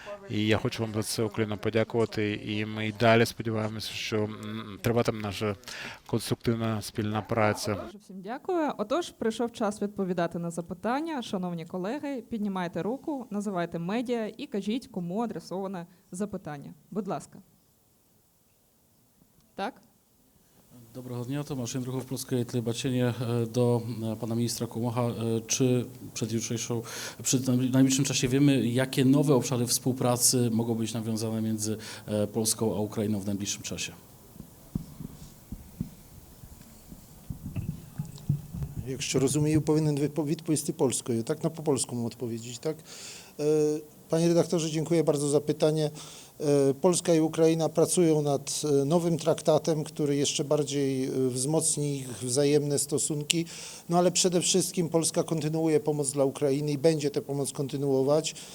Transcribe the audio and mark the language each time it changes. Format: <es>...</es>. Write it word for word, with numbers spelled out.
<uk>І я хочу вам за це окремо подякувати. І ми й далі сподіваємося, що м, триватиме наша конструктивна спільна праця. Дуже всім дякую. Отож, прийшов час відповідати на запитання. Шановні колеги, піднімайте руку, називайте медіа і кажіть, кому адресоване запитання. Будь ласка. Так?</uk> <pl>Dobrego dnia, Tomasz Jędruchów, Polskie Tlebaczenie do e, pana ministra Kumocha. E, Czy przed jutrzejszą, przed naj- najbliższym czasie wiemy, jakie nowe obszary współpracy mogą być nawiązane między e, Polską a Ukrainą w najbliższym czasie?</pl> <uk>Якщо розумію, повинен відпо- відповісти польською,</uk> <pl>tak? Na po polsku odpowiedzieć, tak? E, Panie redaktorze, dziękuję bardzo za pytanie. E, Polska i Ukraina pracują nad e, nowym traktatem, który jeszcze bardziej e, wzmocni ich wzajemne stosunki, no ale przede wszystkim Polska kontynuuje pomoc dla Ukrainy i będzie tę pomoc kontynuować.</pl>